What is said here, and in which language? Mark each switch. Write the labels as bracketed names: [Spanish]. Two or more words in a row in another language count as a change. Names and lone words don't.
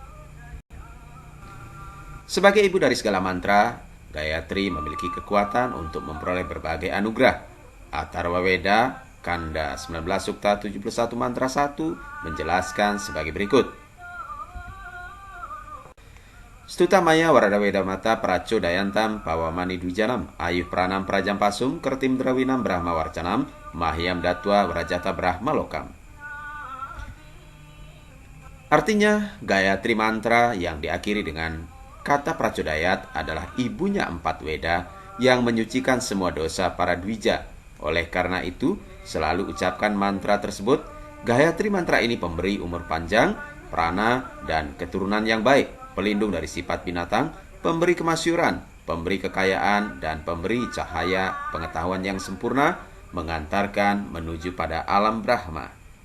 [Indonesian] Sebagai ibu dari segala mantra, Gayatri memiliki kekuatan untuk memperoleh berbagai anugerah. Atharva Veda Kanda 19 Sukta 71 Mantra 1 menjelaskan sebagai berikut. [Sanskrit] स्तुता मया वरदा वेद माता प्रचो दयन्ताम् पावमानी द्विजानाम् आयुः प्राणम् प्रजाम् पशुम् कीर्तिम् द्रविणम् ब्रह्म वर्चसम् मह्यम् दत्त्वा व्रजत ब्रह्म लोकम्. [Indonesian] Artinya, Gayatri Mantra yang diakhiri dengan kata Pracodayat adalah ibunya 4 Weda yang menyucikan semua dosa para Dwija. Oleh karena itu, selalu ucapkan mantra tersebut. Gayatri Mantra ini pemberi umur panjang, prana, dan keturunan yang baik, pelindung dari sifat binatang, pemberi kemasyuran, pemberi kekayaan, dan pemberi cahaya pengetahuan yang sempurna, mengantarkan menuju pada alam Brahma.